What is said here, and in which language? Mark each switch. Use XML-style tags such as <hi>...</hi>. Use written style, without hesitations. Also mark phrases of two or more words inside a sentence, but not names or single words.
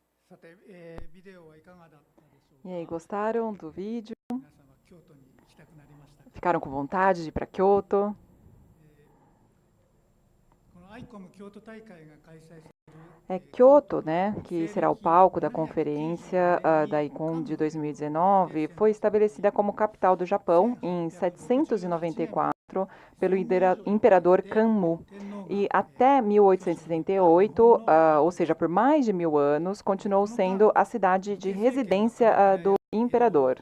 <ja>さて、ビデオはいかがだったでしょう</ja> <pt>E aí,</pt> <ja>か。</ja> <pt>gostaram do vídeo?</pt> <ja>皆様、京都に行きたくなりましたか。</ja> <pt>Ficaram com vontade de ir para Kyoto?</pt> <ja>この ICOM 京都大会が開催される</ja> <pt>É Kyoto, né, que será o palco da conferência da ICOM de 2019, foi estabelecida como capital do Japão em 794 pelo imperador Kanmu. E até 1878, ou seja, por mais de 1000 anos, continuou sendo a cidade de residência do imperador.</pt>